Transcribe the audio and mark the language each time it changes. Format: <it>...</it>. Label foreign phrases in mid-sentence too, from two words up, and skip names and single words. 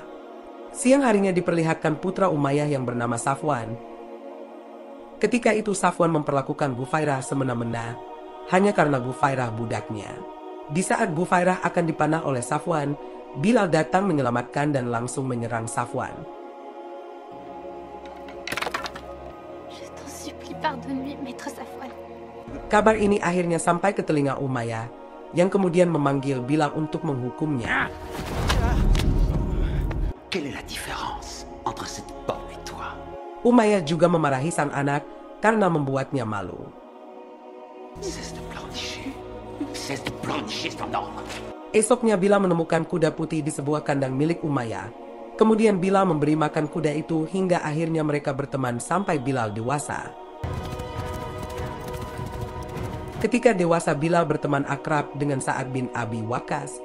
<id>Siang harinya diperlihatkan putra Umayyah yang bernama Safwan. Ketika itu Safwan memperlakukan Bufairah semena-mena hanya karena Bufairah budaknya. Di saat Bufairah akan dipanah oleh Safwan, Bilal datang menyelamatkan dan langsung menyerang Safwan.</id> <fr>Je t'en supplie, pardonne-lui, maître Safwan.</fr> <id>Kabar ini akhirnya sampai ke telinga Umayyah, yang kemudian memanggil Bilal untuk menghukumnya.</id> <fr>Quelle est la différence entre cette pomme et toi?</fr> <id>Umayyah juga memarahi sang anak karena membuatnya malu.</id> <fr>Cesse de pleurnicher. Cesse de pleurnicher, c'est un ordre.</fr> <id>Esoknya Bilal menemukan kuda putih di sebuah kandang milik Umayyah. Kemudian Bilal memberi makan kuda itu hingga akhirnya mereka berteman sampai Bilal dewasa. Ketika dewasa Bilal berteman akrab dengan Sa'ad bin Abi Waqqas.</id>